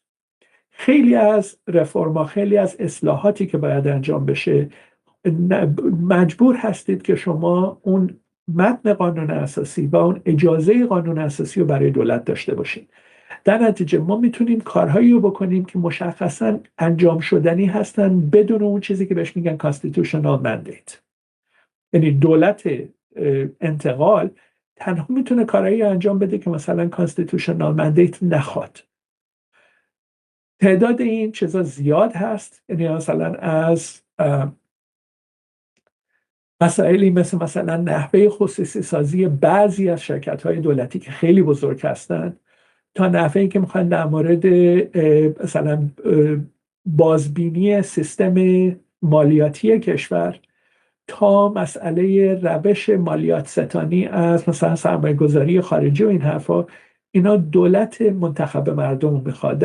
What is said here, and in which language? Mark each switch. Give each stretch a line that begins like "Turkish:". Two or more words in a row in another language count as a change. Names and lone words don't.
Persian: خیلی از رفرما، خیلی از اصلاحاتی که باید انجام بشه مجبور هستید که شما اون متن قانون اساسی و اون اجازه قانون اساسی رو برای دولت داشته باشید. در نتیجه ما میتونیم کارهایی رو بکنیم که مشخصا انجام شدنی هستن بدون اون چیزی که بهش میگن
English: constitutional mandate.
Persian: یعنی دولت انتقال تنها میتونه کارهایی انجام بده که مثلا
English: constitutional mandate
Persian: نخواد. تعداد این چیزا زیاد هست. یعنی مثلا از مسائلی مثلا نحوه خصوصی سازی بعضی از شرکت‌های دولتی که خیلی بزرگ هستن تا نحوهی که میخوان در مورد مثلا بازبینی سیستم مالیاتی کشور تا مسئله روش مالیات ستانی از مثلا سرمایه گذاری خارجی و این حرفا، اینا دولت منتخب مردم میخواد.